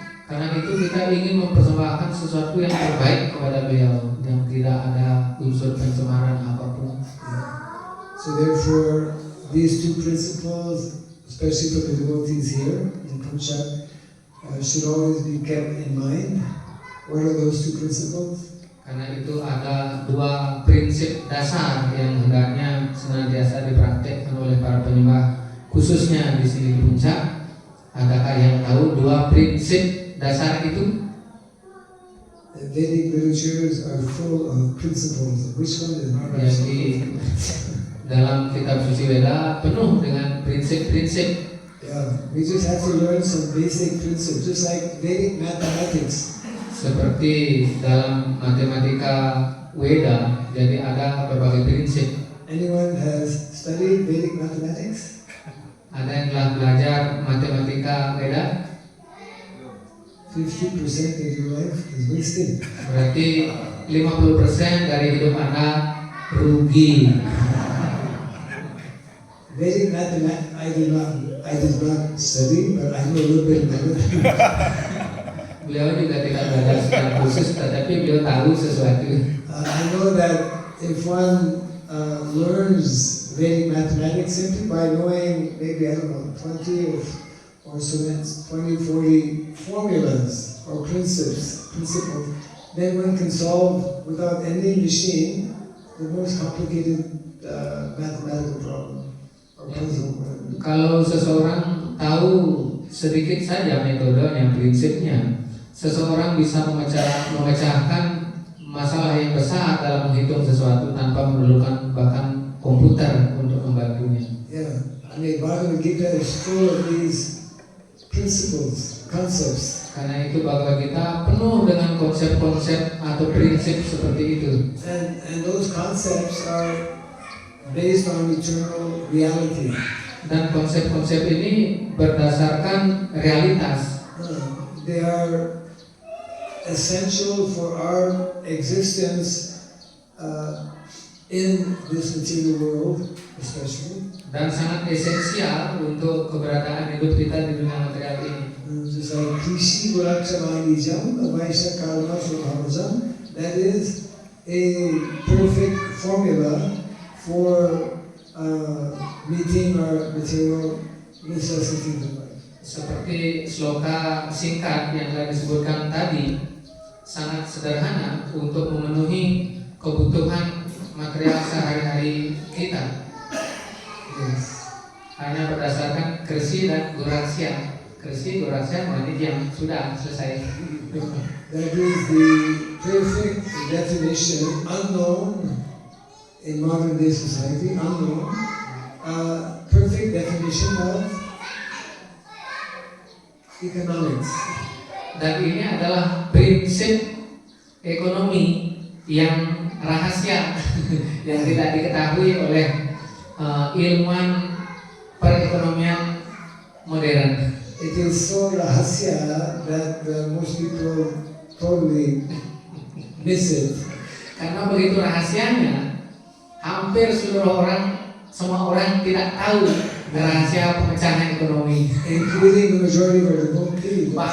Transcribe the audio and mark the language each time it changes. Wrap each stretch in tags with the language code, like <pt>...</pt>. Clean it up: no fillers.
<id>Karena itu kita ingin mempersembahkan sesuatu yang terbaik kepada beliau, yang tidak ada unsur pencemaran apapun.</id> <en>So therefore these two principles, especially for the devotees here in Punjab, should always be kept in mind. What are those two principles?</en> <id>Karena itu ada dua prinsip dasar yang hendaknya senantiasa dipraktekkan oleh para penyembah, khususnya di sini di Puncak. Adakah yang tahu dua prinsip dasar itu?</id> <en>The Vedic literatures are full of principles. Which one is not?</en> <id>Jadi dalam kitab suci Weda penuh dengan prinsip-prinsip.</id> <en>Yeah, we just have to learn some basic principles, just like Vedic mathematics.</en> <id>Seperti dalam matematika Weda, jadi ada berbagai prinsip.</id> <en>Anyone has studied Vedic mathematics?</en> <id>Ada yang telah belajar matematika Weda?</id> <en>50% of your life is wasted.</en> <id>Berarti 50% dari hidup Anda rugi.</id> <en>Vedic mathematics, I did not study, but I know a little bit about it.</en> <id>Beliau juga tidak belajar secara khusus, tetapi beliau tahu sesuatu.</id> <en>I know that if one learns Vedic mathematics simply by knowing maybe, I don't know, 20 or so, 20, 40 formulas or principles, then one can solve without any machine the most complicated mathematical problem or puzzle.</en> <id>Kalau seseorang tahu sedikit saja metodenya, prinsipnya, seseorang bisa memecahkan masalah yang besar dalam menghitung sesuatu tanpa memerlukan bahkan komputer untuk membantunya.</id> <en>Yeah, I mean, Bhagavad Gita is full of these principles, concepts.</en> <id>Karena itu Bhagavad Gita penuh dengan konsep-konsep atau prinsip seperti itu.</id> <en>And those concepts are based on eternal reality.</en> <id>Dan konsep-konsep ini berdasarkan realitas.</id> <en>They are essential for our existence in this material world, especially.</en> <id>Dan sangat esensial untuk keberadaan hidup kita di dunia material ini.</id> <en>Just like Krishi Gurakchamanijam, Vaisha Karma Swabhavajam, that is a perfect formula for meeting our material necessities in life.</en> <id>Seperti sloka singkat yang telah disebutkan tadi, sangat sederhana untuk memenuhi kebutuhan material sehari-hari kita.</id> <en>Yes.</en> <id>Hanya berdasarkan krisi dan guraksya. Krisi guraksya berarti yang sudah selesai.</id> <en>That is the perfect definition, unknown in modern day society, unknown, perfect definition of economics.</en> <id>Dan ini adalah prinsip ekonomi yang rahasia yang tidak diketahui oleh ilmuwan perekonomian modern.</id> <en>It is so rahasya that most people totally miss it.</en> <id>Karena begitu rahasianya, hampir semua orang tidak tahu rahasia pemecahan ekonomi.</id> <en>Including the majority of our devotees.</en>